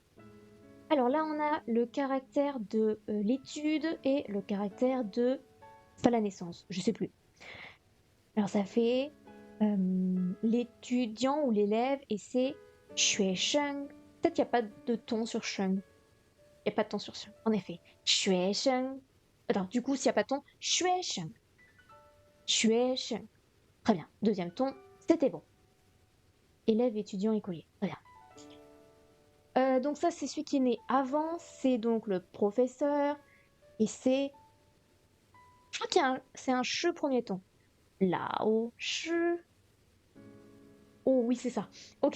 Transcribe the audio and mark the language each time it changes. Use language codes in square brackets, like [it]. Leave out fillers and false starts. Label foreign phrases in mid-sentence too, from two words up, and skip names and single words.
[fr] Alors là, on a le caractère de l'étude et le caractère de C'est pas la naissance, je sais plus. Alors ça fait l'étudiant ou l'élève et c'est 学生. Peut-être qu'il n'y a pas de ton sur 生. Il n'y a pas de ton sur 生. En effet. [zh] 学生. [fr] Attends, du coup, s'il n'y a pas de ton, [zh] 学生. 学生. [fr] Très bien. Deuxième ton, c'était bon. Élève, étudiant, écolier. Très bien. Donc ça, c'est celui qui est né avant. C'est donc le professeur. Et c'est... Je crois qu'il c'est un che premier ton. [zh] 老师. [fr] Oh oui, c'est ça. Ok.